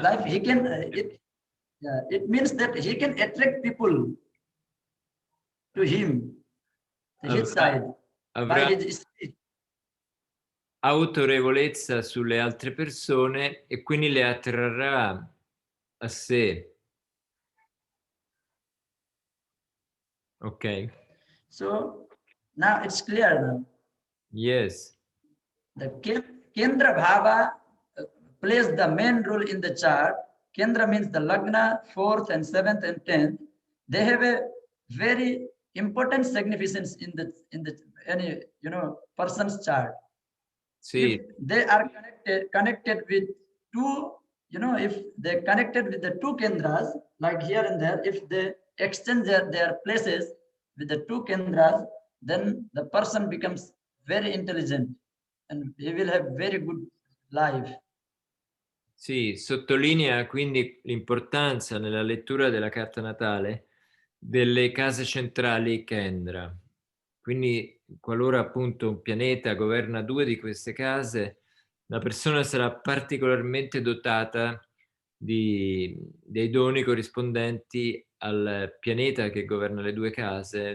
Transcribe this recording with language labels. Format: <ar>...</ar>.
<en>Like he can, it means that he can attract people to him, to his side,</en> <it>avrà</it> <en>by his speech.</en> <it>autorevolezza sulle altre persone e quindi le attrarrà a sé. Ok.</it> <en>So now it's clear now. Yes. The Kendra Bhava plays the main role in the chart. Kendra means the Lagna, 4th and 7th and 10th. They have a very important significance in the any person's chart.</en> <it>Sì.</it> <en>If they are connected with two, if they're connected with the two Kendras, like here and there, if they exchange their places with the two Kendras, then the person becomes very intelligent and he will have very good life.</en> <it>Sì, sottolinea quindi l'importanza nella lettura della carta natale delle case centrali Kendra. Quindi qualora appunto un pianeta governa 2 di queste case, la persona sarà particolarmente dotata dei doni corrispondenti al pianeta che governa le 2 case.</it>